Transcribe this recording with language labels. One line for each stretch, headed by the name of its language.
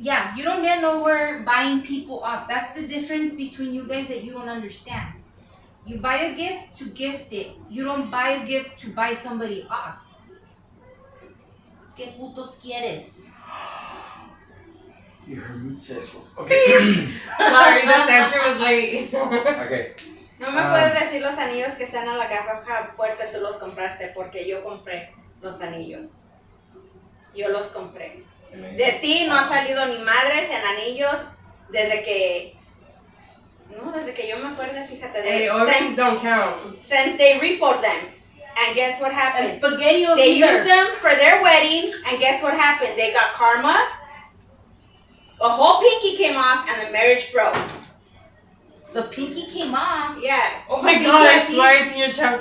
English: Yeah, you don't get nowhere buying people off. That's the difference between you guys that you don't understand. You buy a gift to gift it. You don't buy a gift to buy somebody off.
Spanish: ¿Qué putos quieres?
English: You heard me, sexual. Okay. Sorry, this answer was late. Okay.
Spanish: No me puedes decir los anillos que están en la caja fuerte, tú los compraste, porque yo compré los anillos. Yo los compré. De ti no ha salido ni madres en anillos desde que... No, desde que yo me acuerdo, fíjate.
English: Hey, rings don't count. Since they report them. And guess what happened? And spaghettios They either. used them for their wedding, and guess what happened? They got karma. A whole pinky came off, and the marriage broke. The pinky came off. Yeah. Oh my god, Because it's slides in your chocolate.